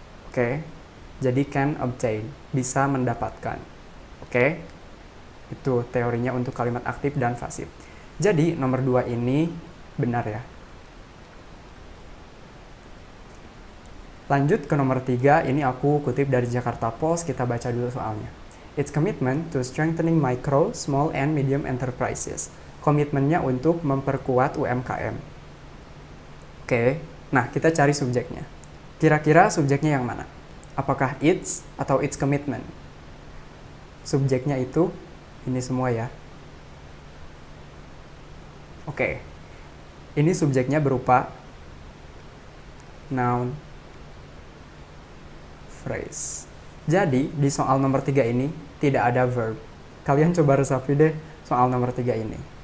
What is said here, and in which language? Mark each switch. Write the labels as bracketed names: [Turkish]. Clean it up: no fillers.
[Indonesian] Oke, jadi [English] can obtain, [Indonesian] bisa mendapatkan. Oke, itu teorinya untuk kalimat aktif dan pasif. Jadi nomor 2 ini benar ya. Lanjut ke nomor 3, ini aku kutip dari Jakarta Post, kita baca dulu soalnya. [English] Its commitment to strengthening micro, small, and medium enterprises. [Indonesian] Komitmennya untuk memperkuat UMKM. Oke, nah kita cari subjeknya. Kira-kira subjeknya yang mana? Apakah its atau its commitment? Subjeknya itu ini semua ya. Oke, ini subjeknya berupa noun phrase. Jadi, di soal nomor 3 ini tidak ada verb. Kalian coba resapi deh soal nomor 3 ini.